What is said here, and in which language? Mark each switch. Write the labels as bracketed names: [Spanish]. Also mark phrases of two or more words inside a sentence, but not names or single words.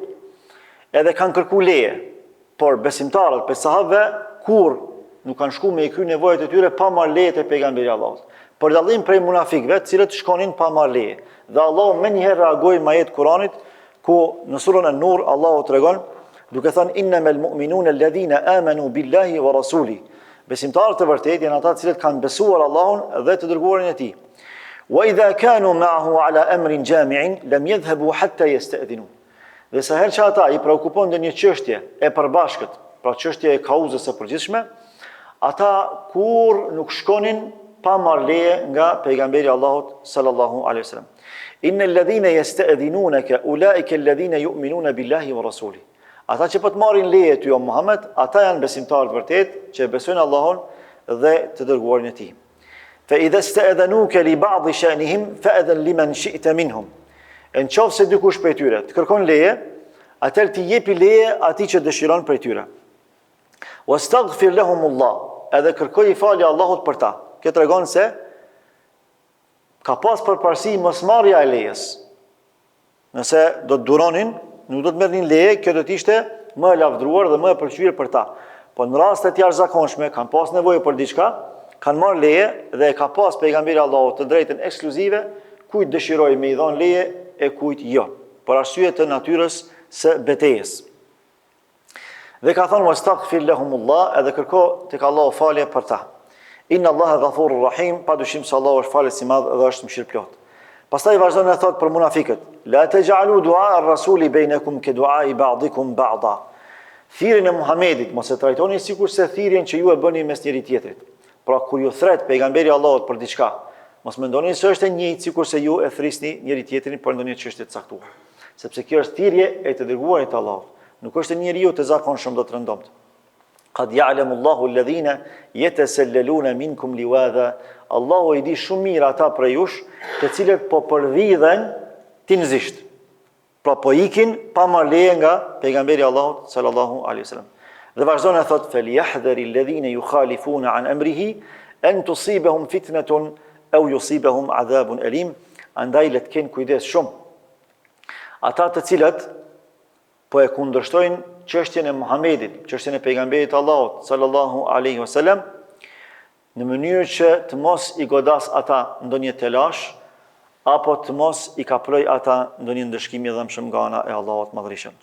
[Albanian] Edhe kanë kërku leje, por besimtarët prej sahabeve kur nuk kanë shku me i kry nevojat e tyre pa marrë leje te pejgamberi Allahut. Për dallim prej munafikëve, të cilët shkonin pa marrë leje. Dhe Allahu më njëherë reagoi me ajet Kuranit ku në surën An-Nur Allahu tregon duke thënë [Arabic] إنما المؤمنون الذين آمنوا بالله ورسوله. [Albanian] Besimtarët e vërtetë janë ata të cilët kanë besuar Allahun dhe të dërguarin e tij. [Arabic] وإذا كانوا معه على أمر جامع لم يذهبوا حتى يستأذنوه. [Albanian] Dhe sa herë që ata i preokupon ndonjë çështje e përbashkët, pra çështje e kauzës së përgjithshme, ata kur nuk shkonin pa marrë leje nga pejgamberi Allahut [Arabic] صلى الله عليه وسلم. إن الذين يستأذنونك أولئك الذين يؤمنون بالله ورسوله. [Albanian] Ata që po të marrin leje ty o Muhammed, ata janë besimtarë të vërtetë që besojnë Allahun dhe të dërguarin e tij. [Arabic] فإذا استأذنوك لبعض شأنهم فأذن لمن شئت منهم. [Albanian] Në qoftë se dikush prej tyre të kërkon leje, atëherë ti jepi leje atij që dëshiron prej tyre. [Arabic] واستغفر لهم الله, [Albanian] edhe kërkoj falje Allahut për ta. Kjo tregon se ka pas përparësi mosmarrja e lejes. Nëse do të duronin, nuk do të merrnin leje, kjo do të ishte më e lavdruar dhe më e pëlqyer për ta. Po në raste të jashtëzakonshme, kanë pas nevojë për diçka, kanë marrë leje dhe e ka pas pejgamberi Allahut të drejtën ekskluzive, kujt dëshiroj me i dhënë leje e kujt jo, për arsye të natyrës së betejës. Dhe ka thënë [Arabic] واستغفر لهم الله, [Albanian] edhe kërko tek Allahu falje për ta. [Arabic] إن الله غفور رحيم, [Albanian] padyshim se Allahu është falës i madh dhe është mëshirëplot. Pastaj vazhdon e thot për munafiqët: [Arabic] لا تجعلوا دعاء الرسول بينكم كدعاء بعضكم بعضا. [Albanian] Thirrjen e Muhamedit mos e trajtoni sikur se thirrjen që ju e bëni mes njëri tjetrit. Pra kur ju thret pejgamberi Allahut për diçka, mos mendoni se është e njëjtë sikur se ju e thrisni njëri tjetrin për ndonjë çështje të caktuar. Sepse kjo është thirrje e të dërguarit të Allahut. Nuk është e njeriu të zakonshëm do të rëndomt. [Arabic] قد يعلم الله الذين يتسللون منكم لواذا. [Albanian] Allahu i di shumë mirë ata prej jush, të cilët po përvidhen tinëzisht. Pra po ikin pa marrë leje nga pejgamberi Allahut [Arabic] صلى الله عليه وسلم. [Albanian] Dhe vazhdon e thot [Arabic] فليحذر الذين يخالفون عن أمره أن تصيبهم فتنة أو يصيبهم عذاب أليم. [Albanian] Andaj le të kenë kujdes shumë ata të cilët po e kundërshtojnë çështjen e Muhamedit, çështjen e pejgamberit Allahut [Arabic] صلى الله عليه وسلم, [Albanian] në mënyrë që të mos i godas ata ndonjë telash, apo të mos i kaproj ata ndonjë ndëshkim i dhëmshëm nga ana e Allahut Madhërisëm.